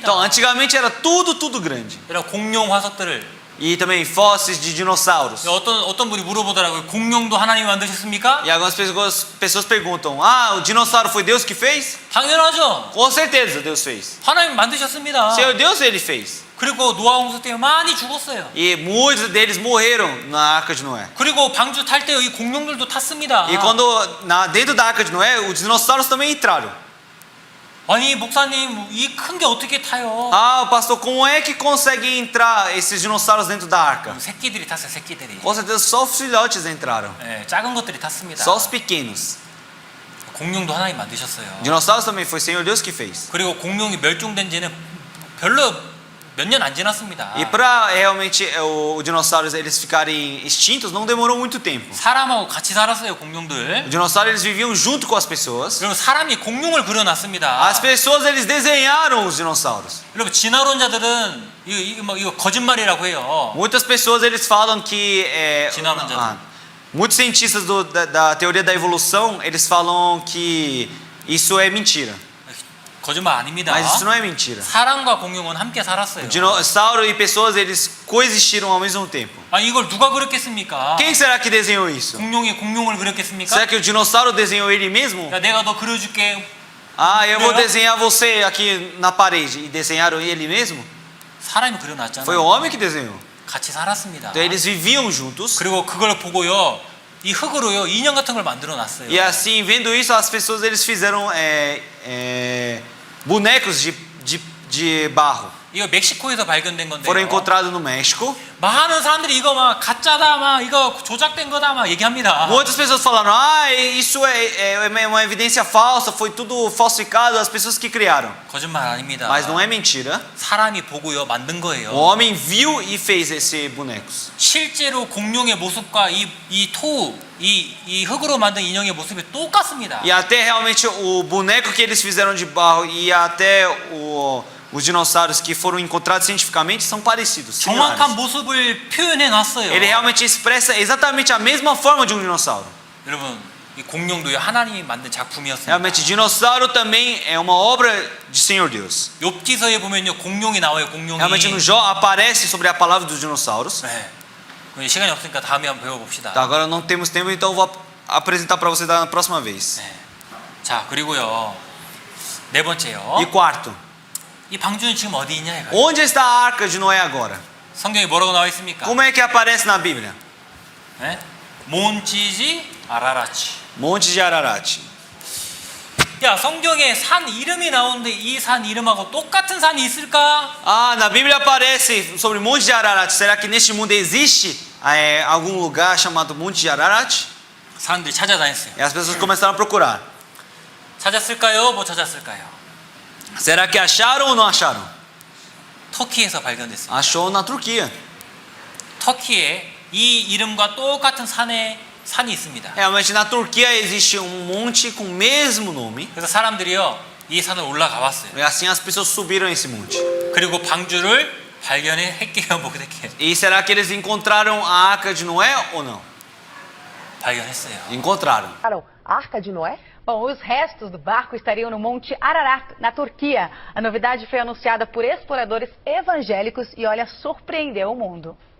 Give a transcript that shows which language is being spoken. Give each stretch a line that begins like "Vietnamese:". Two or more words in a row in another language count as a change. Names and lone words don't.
Portuguese: Então, antigamente era tudo grande.
Korean: 여러분 공룡 화석들을
Portuguese: E também fósseis de dinossauros.
Korean: 어떤 분이 물어보더라고요. 공룡도 하나님이 만드셨습니까?
Portuguese: E algumas pessoas perguntam: "Ah, o dinossauro foi Deus que fez?"
Korean: 당연하죠.
Portuguese: Com certeza Deus fez.
Korean: 하나님 만드셨습니다.
Portuguese: Senhor Deus ele fez.
Korean: 그리고 노아 홍수 때 많이 죽었어요.
Portuguese: E muitos deles morreram na arca de Noé.
Korean: 그리고 방주 탈 때 이 공룡들도 탔습니다.
Portuguese: E quando dentro da arca de Noé, os dinossauros também entraram.
Korean: 아니 목사님 이 큰 게 어떻게 타요?
Portuguese: Ah, pastor, como é que consegue entrar esses dinossauros dentro da arca?
Korean: 새끼들이 탔어요. 새끼들이.
Portuguese: Com certeza só os filhotes entraram.
Korean: 네, 작은 것들이 탔습니다.
Portuguese: Só os pequenos.
Korean: 공룡도 하나님 만드셨어요.
Portuguese: Dinossauros também foi Senhor Deus que fez.
Korean: 그리고 공룡이 멸종된 지는 별로 몇 년 안 지났습니다.
Portuguese: E para realmente os dinossauros eles ficarem extintos não demorou muito tempo.
Korean: 사람하고 같이 살았어요, 공룡들.
Portuguese: Os dinossauros eles viviam junto com as pessoas.
Korean: 그리고 사람이 공룡을 그려놨습니다.
Portuguese: As pessoas eles desenharam os dinossauros.
Korean: 여러분 진화론자들은 이거 거짓말이라고 해요.
Portuguese: Muitas pessoas eles falam que muitos cientistas da teoria da evolução eles falam que isso é mentira.
Korean: 거짓말 아닙니다.
Portuguese: Mas isso não é mentira.
Korean: 사람과 공룡은 함께 살았어요.
Portuguese: Dinossauro e pessoas eles coexistiram ao mesmo tempo.
Korean: 아 이걸 누가 그렸겠습니까?
Portuguese: Quem será que desenhou isso?
Korean: 공룡이 공룡을 그렸겠습니까?
Portuguese: Será que o dinossauro desenhou ele mesmo?
Korean: 야, 내가 너 그려줄게.
Portuguese: Ah, eu vou Não. desenhar você aqui na parede. E desenharam ele mesmo?
Korean: 사람이 그려놨잖아요.
Portuguese: Foi o homem que desenhou.
Korean: 같이 살았습니다.
Portuguese: Então eles viviam juntos.
Korean: 그리고 그걸 보고요, 이 흙으로요 인형 같은 걸 만들어놨어요.
Portuguese: E assim, vendo isso, as pessoas eles fizeram bonecos de barro.
Korean: 이거 멕시코에서 발견된 건데요.
Portuguese: Foram encontrados no México.
Korean: 많은 사람들이 이거 막 가짜다, 막 이거 조작된 거다, 막 얘기합니다.
Portuguese: Muitas pessoas falaram: ah, isso é uma evidência falsa, foi tudo falsificado, as pessoas que criaram.
Korean: 거짓말 아닙니다.
Portuguese: Mas não é mentira.
Korean: 사람이 보고요 만든 거예요.
Portuguese: O homem viu e fez esses bonecos.
Korean: 실제로 공룡의 모습과 이 흙으로 만든 인형의 모습이 똑같습니다.
Portuguese: E até realmente o boneco que eles fizeram de barro e até os dinossauros que foram encontrados cientificamente são parecidos.
Korean: 정확한
Portuguese: Similares.
Korean: 모습을 표현해 놨어요.
Portuguese: Ele realmente expressa exatamente a mesma forma de um dinossauro.
Korean: 여러분, 이 공룡도 하나님이 만든 작품이었습니다.
Portuguese: Realmente, dinossauro também é uma obra de Senhor Deus.
Korean: 욥기서에 보면요, 공룡이 나와요. 공룡이.
Portuguese: Realmente no Jó aparece sobre a palavra dos dinossauros.
Korean: 네. 시간이 없으니까 다음에 한번 배워봅시다.
Portuguese: Tá, agora não temos tempo, então eu vou apresentar para você na próxima vez.
Korean: 네. 자, 그리고요, 네 번째요.
Portuguese: E quarto,
Korean: 이 방주는 지금 어디 있냐 이거예요.
Portuguese: onde está a arca de Noé agora?
Korean: 성경에 뭐라고 나와 있습니까?
Portuguese: Como é que aparece na Bíblia?
Korean: 네? 몬티지 아라라치.
Portuguese: Monte de Ararat.
Korean: 야, 성경에 산 이름이 나오는데 이 산 이름하고 똑같은 산이 있을까?
Portuguese: Ah, na Bíblia aparece sobre Monte de Ararat. Será que neste mundo existe algum lugar chamado Monte de Ararat?
Korean: 사람들이 찾아다녔어요.
Portuguese: E as pessoas começaram a procurar.
Korean: 찾았을까요? 못 찾았을까요?
Portuguese: Será que acharam ou não acharam?
Korean: 터키에서 발견됐습니다.
Portuguese: Achou na Turquia.
Korean: 터키에 이 이름과 똑같은 산이 있습니다.
Portuguese: Realmente na Turquia existe monte com o mesmo nome.
Korean: 그래서 사람들이요 이 산을 올라가 봤어요.
Portuguese: E assim as pessoas subiram esse monte.
Korean: 그리고 방주를 발견했게요, 목격했게요.
Portuguese: E será que eles encontraram a arca de Noé ou não?
Korean: 발견했어요.
Portuguese: Encontraram. A Arca de Noé, Bom, os restos do barco estariam no Monte Ararat, na Turquia. A novidade foi anunciada por exploradores evangélicos e, olha, surpreendeu o mundo.